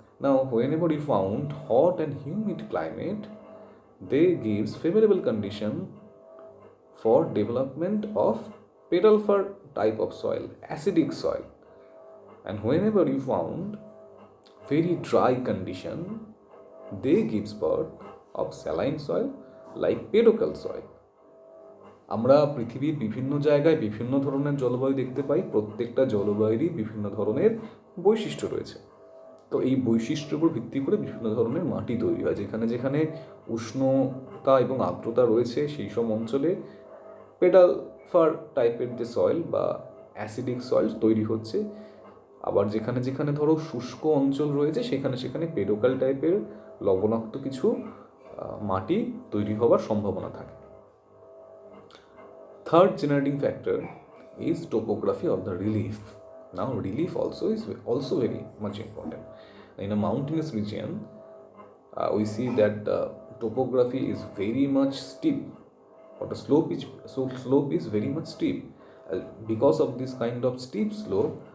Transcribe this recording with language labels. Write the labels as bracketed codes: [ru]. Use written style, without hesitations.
[en] Now, whenever you found hot and humid climate, they gives favorable condition for development of pedalfar type of soil, acidic soil. And whenever you found very dry condition, they gives birth of saline soil like pedocel soil. [bn] আমরা পৃথিবীর বিভিন্ন জায়গায় বিভিন্ন ধরনের জলবায়ু দেখতে পাই। প্রত্যেকটা জলবায়ুরই বিভিন্ন ধরনের বৈশিষ্ট্য রয়েছে। তো এই বৈশিষ্ট্যের উপর ভিত্তি করে বিভিন্ন ধরনের মাটি তৈরি হয়। যেখানে যেখানে উষ্ণতা এবং আর্দ্রতা রয়েছে সেই সব অঞ্চলে পেডালফার টাইপের যে সয়েল বা অ্যাসিডিক সয়েল তৈরি হচ্ছে। আবার যেখানে যেখানে ধরো শুষ্ক অঞ্চল রয়েছে সেখানে সেখানে পেডোকাল টাইপের লবণাক্ত কিছু মাটি তৈরি হওয়ার সম্ভাবনা থাকে। [en] Third generating factor is topography or the relief. Now, relief is also very much important. In a mountainous region, we see that the topography is very much steep, or the slope is very much steep. Because of this kind of steep slope,